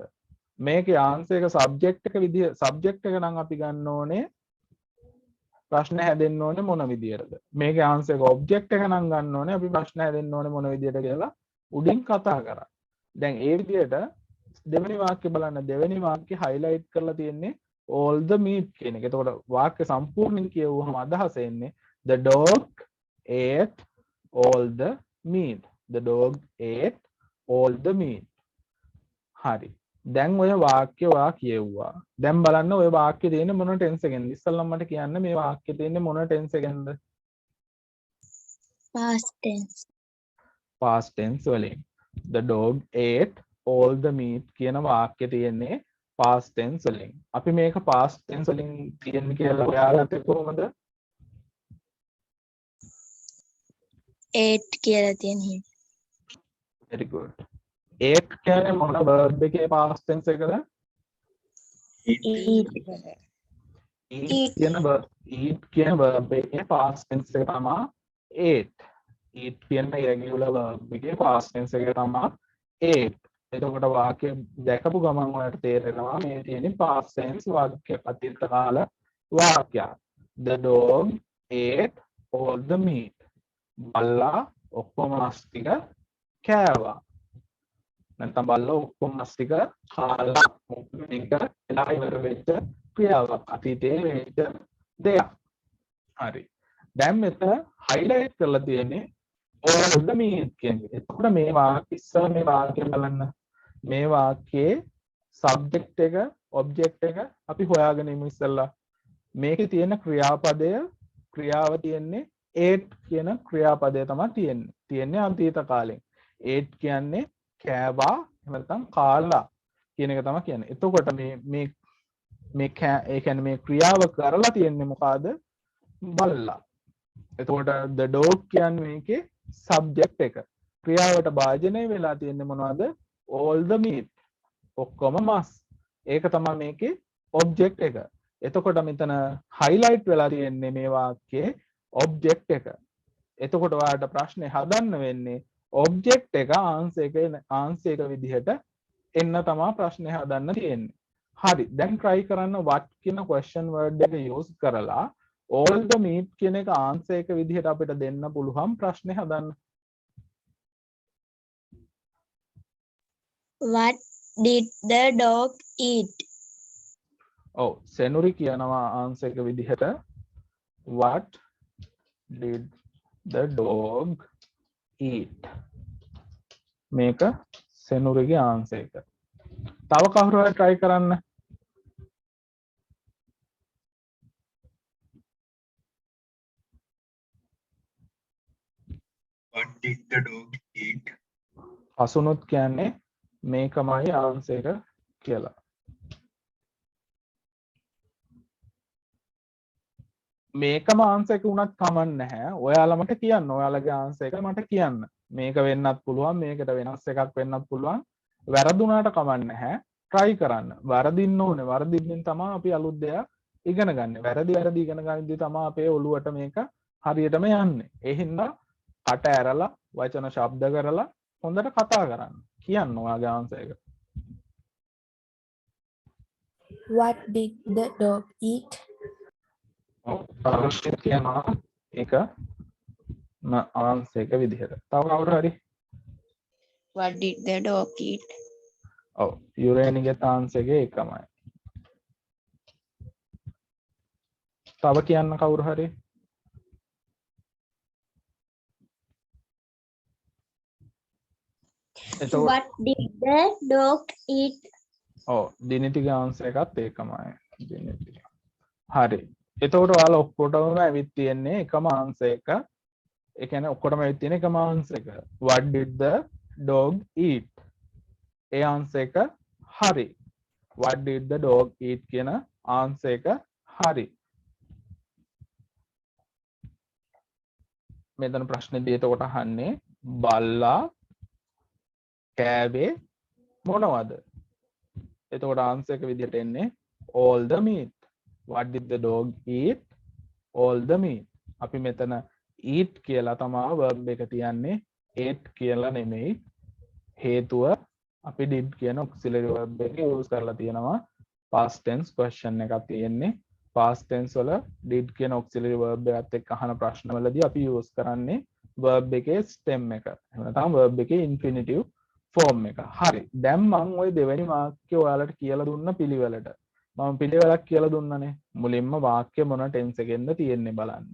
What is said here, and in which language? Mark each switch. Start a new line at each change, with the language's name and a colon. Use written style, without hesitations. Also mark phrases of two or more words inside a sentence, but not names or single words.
Sinhala: මේකේ ආන්සර් එක සබ්ජෙක්ට් එක විදිහ සබ්ජෙක්ට් එක නම් අපි ගන්න ඕනේ ප්‍රශ්න හැදෙන්න ඕනේ මොන විදියටද. මේකේ ආන්සර් එක ඔබ්ජෙක්ට් එක නම් ගන්න ඕනේ අපි ප්‍රශ්න හැදෙන්න ඕනේ මොන විදියට කියලා උඩින් කතා කරා. දැන් ඒ විදියට දෙවෙනි වාක්‍ය බලන්න. දෙවෙනි වාක්‍ය highlight කරලා තියෙන්නේ
English: all the meat
Sinhala: කියන එක. එතකොට වාක්‍ය සම්පූර්ණයෙන් කියවුවම අදහස එන්නේ
English: the dog ate all the meat. The dog ate all the meat.
Sinhala: හරි. දැන් ඔය වාක්‍ය ඔයා කියවුවා. දැන් බලන්න ඔය වාක්‍ය තියෙන්නේ මොන ටෙන්ස් එකෙන්ද? ඉස්සල්ලාම මට කියන්න මේ වාක්‍ය තියෙන්නේ මොන ටෙන්ස් එකෙන්ද?
English: Past tense. past tense වලින්. The dog ate all the meat
Sinhala: කියන වාක්‍ය තියෙන්නේ
English: past tense
Sinhala: වලින්. අපි මේක
English: past tense
Sinhala: වලින් තියෙන්නේ කියලා හොයාගත්තේ කොහොමද? Ate කියලා තියෙන හින්දා.
English: very good.
Sinhala: ate කියන්නේ මොන verb එකේ
English: past tense
Sinhala: එකද? Eat. eat කියන verb එකේ
English: past tense
Sinhala: එක තමයි ate. eat කියන
English: irregular verb
Sinhala: එකේ
English: past tense
Sinhala: එක තමයි ate. එතකොට වාක්‍ය දැකපු ගමන් ඔයාලට තේරෙනවා මේ තියෙන්නේ
English: past tense
Sinhala: වාක්‍ය අතීත කාල වාක්‍යයක්.
English: The dog ate all the meat.
Sinhala: බල්ලා ඔක්කොම මස් ටික කෑවා. නැත්නම් බල්ලා ඔක්කොම මස් ටික කාලා. මේක එලා ඉවර වෙච්ච ක්‍රියාවක්. අතීතයේ වෙච්ච දෙයක්. හරි. දැන් මෙතන highlight කරලා තියෙන්නේ
English: all the meat
Sinhala: කියන්නේ. එතකොට මේ වාක්‍ය ඉස්සර මේ වාක්‍ය බලන්න. මේ වාක්‍යයේ subject එක object එක අපි හොයාගෙන ඉමු ඉස්සෙල්ලා. මේකේ තියෙන ක්‍රියාව තියෙන්නේ ate කියන ක්‍රියාපදය තමයි තියෙන්නේ අතීත කාලෙන්. ate කියන්නේ කෑවා එහෙම නැත්නම් කාලා කියන එක තමයි කියන්නේ. එතකොට මේ ඒ කියන්නේ මේ ක්‍රියාව කරලා තියෙන්නේ මොකಾದ? බල්ලා. එතකොට
English: the dog
Sinhala: කියන්නේ මේකේ subject එක. ක්‍රියාවට භාජනය වෙලා තියෙන්නේ මොනවද?
English: all the meat.
Sinhala: ඔක්කොම මස්. ඒක තමයි මේකේ object එක. එතකොට මෙතන highlight වෙලා තියෙන්නේ මේ වාක්‍යයේ object එක. එතකොට ඔයාලට ප්‍රශ්නේ හදන්න වෙන්නේ object එක answer එක විදිහට එන්න තමයි ප්‍රශ්නේ හදන්න තියෙන්නේ. හරි. දැන් try කරන්න what කියන
English: question word
Sinhala: එක use කරලා
English: all the meat
Sinhala: කියන එක answer එක විදිහට අපිට දෙන්න පුළුවන් ප්‍රශ්නේ හදන්න.
English: What did the dog eat?
Sinhala: ඔව් සෙනුරි කියනවා answer එක විදිහට
English: what did the dog eat?
Sinhala: මේක සෙනුරිගේ answer එක. තව කවුරු හරි try කරන්න.
English: What did the dog eat?
Sinhala: අසුනුත් කියන්නේ මේකමයි answer එක කියලා. මේකම answer එක උනත් කමක් නැහැ. ඔයාලා මට කියන්න. ඔයාලගේ answer එක මට කියන්න. මේක වෙන්නත් පුළුවන්, මේකට වෙනස් එකක් වෙන්නත් පුළුවන්. වැරදුනාට කමක් නැහැ. try කරන්න. වරදින්න ඕනේ. වරදින්න තමයි අපි අලුත් දෙයක් ඉගෙන ගන්න. වැරදි ඉගෙන ගන්නදී තමයි අපේ ඔළුවට මේක හරියටම යන්නේ. ඒ හින්දා කට ඇරලා වචන ශබ්ද කරලා හොඳට කතා කරන්න. කියන්න ඔයාගේ answer එක.
English: What did the dog eat?
Sinhala: අවශ්‍ය කියනවා ඒක answer එක විදිහට. තව කවුරු හරි?
English: What did the dog eat?
Sinhala: ඔව් යුරේනිගේ answer එක එකමයි. තව කියන්න කවුරු හරි?
English: What did the dog eat?
Sinhala: ඔව් දිනිතිගේ answer එකත් ඒකමයි. දිනිති. හරි. එතකොට ඔයාලා ඔක්කොටම ඇවිත් තියෙන්නේ එකම answer එක. ඒ කියන්නේ ඔක්කොටම ඇවිත් තියෙන එකම answer එක.
English: What did the dog eat?
Sinhala: ඒ answer එක හරි.
English: What did the dog eat
Sinhala: කියන answer එක හරි. මෙතන ප්‍රශ්නේදී එතකොට අහන්නේ බල්ලා කෑවේ මොනවද? එතකොට answer එක විදිහට එන්නේ
English: all the meat. What did the dog eat? All the meat.
Sinhala: අපි මෙතන eat කියලා තමයි verb එක තියන්නේ. ate කියලා නෙමෙයි. හේතුව අපි did කියන
English: auxiliary verb
Sinhala: එක use කරලා තියෙනවා.
English: past tense question
Sinhala: එකක් තියෙන්නේ.
English: past tense
Sinhala: වල did කියන
English: auxiliary verb
Sinhala: එකත් එක්ක අහන ප්‍රශ්නවලදී අපි use කරන්නේ verb එකේ stem එක. එහෙම නැත්නම් verb එකේ
English: infinitive form
Sinhala: එක. හරි. දැන් මම ওই දෙවෙනි වාක්‍යය ඔයාලට කියලා දුන්න පිළිවෙලට මම පිළිවෙලක් කියලා දුන්නනේ. මුලින්ම වාක්‍ය මොන ටෙන්ස් එකෙන්ද තියෙන්නේ බලන්න.